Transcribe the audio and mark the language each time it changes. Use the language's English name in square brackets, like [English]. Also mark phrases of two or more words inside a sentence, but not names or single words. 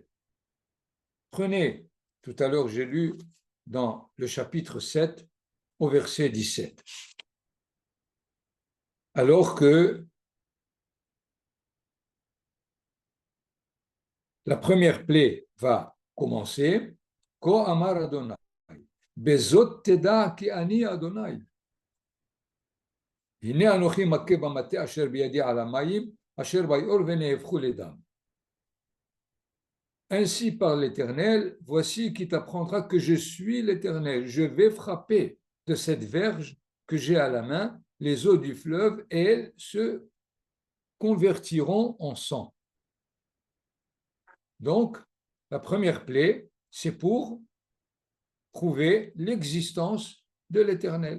[French] Prenez, tout à l'heure j'ai lu dans le chapitre 7 au verset 17. Alors que la première plaie va commencer, [Hebrew] כה אמר ה' בזאת תדע כי אני ה. הנה אנכי מכה במטה אשר בידי על המים אשר ביאר ונהפכו לדם. [French] Ainsi par l'Éternel, voici qui t'apprendra que je suis l'Éternel. Je vais frapper de cette verge que j'ai à la main les eaux du fleuve et elles se convertiront en sang. Donc, la première plaie, c'est pour prouver l'existence de l'Éternel.